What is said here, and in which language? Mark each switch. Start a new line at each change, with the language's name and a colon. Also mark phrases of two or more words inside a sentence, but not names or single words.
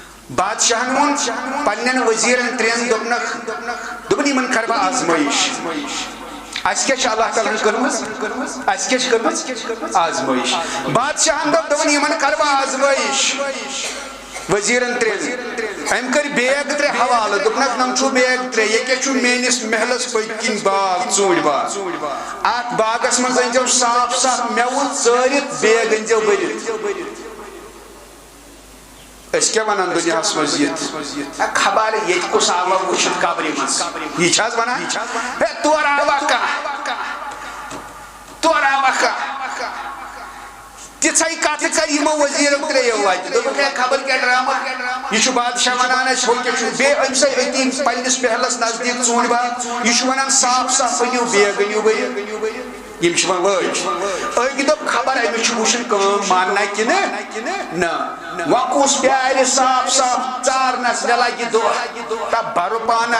Kashmiri: بادشاہن وون پنن وزیرن ترین دوپن یمن کر بہ آزمائش اس کیا اللہ تعالیٰ کرمز اس کیا کرمز آزمائش بادشاہن دوپن یمن کر بہ آزمائش وزیرن ترین ام کر بیگ ترے حوالہ دوپنک نم چھو بیگ ترے یہ کیا چھو مینس محلس پکن باغ ژوٗنٛٹھۍ باغ ات باغس منٛز أنزیو صاف صاف میوٕ ژٲرِتھ بیگ أنزیو بٔرِتھ اس کیا ونان دنیاہس منٛز یِتھ خبر ییٚتہِ کُس آوا وٕچھِتھ قبرِ منٛز یہِ چھِ حظ ونان ہے تورٕ آوا کانٛہہ تورٕ آوا کانٛہہ تِژھے کتھ کر یمو وزیرو ترٛیو وتہِ دوٚپُکھ ہے خبر کیٛاہ ڈرامہ یہِ چھُ بادشاہ ونان اَسہِ ہُہ کیٛاہ چھُ بیٚیہِ أمۍ سٕے أتی پننِس محلس نزدیٖک ژوٗنٛٹھۍ باغ یہِ چھُ ونان صاف صاف أنِو بیگ أنِو بٔرِتھ یم چھِ ون وٲج أکۍ دوٚپ خبر أمِس چھُ وٕچھُن کٲم ماننا کِنہٕ نہ وۄنۍ کُس پیارِ صاف صاف ژارنس مےٚ لگہِ دۄہ تا بَرٕ پانا